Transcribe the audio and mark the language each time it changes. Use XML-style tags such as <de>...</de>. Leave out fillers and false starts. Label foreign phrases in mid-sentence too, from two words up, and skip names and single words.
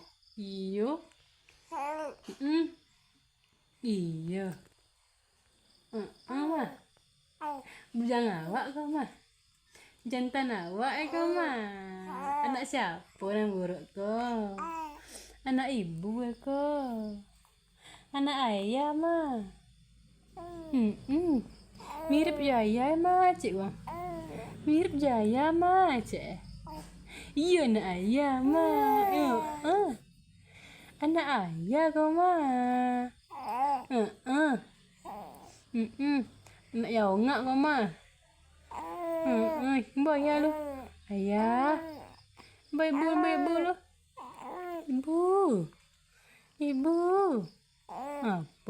<ms>Iyo. Iya. Mah. Bujang awak kau mah. Jantan awak kau mah. Anak siapa yang buruk kau? Anak ibu kau. Anak ayah mah. Mirip Jaya mah cik bang. Mirip Jaya mah cik. Iya anak ayah mah. Anak ayah kau mah. Anak yaungak kau mah. Mbak ya lu. Ayah. Mbak ibu lu. Ibu. Apa?</ms>